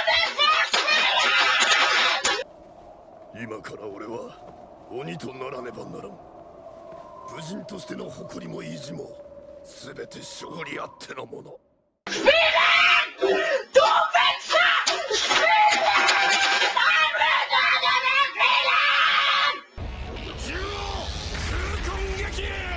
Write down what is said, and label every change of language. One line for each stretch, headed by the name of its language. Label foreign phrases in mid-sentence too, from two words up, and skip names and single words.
German: Ich will spielen!
Japanese: 今から俺は鬼とならねばならん。武人としての誇りも意地も全て勝利あってのもの。
German: Spielen! Du Wichser! Spielen! Ein Wichser, spielen!
Japanese: 獣王空間撃！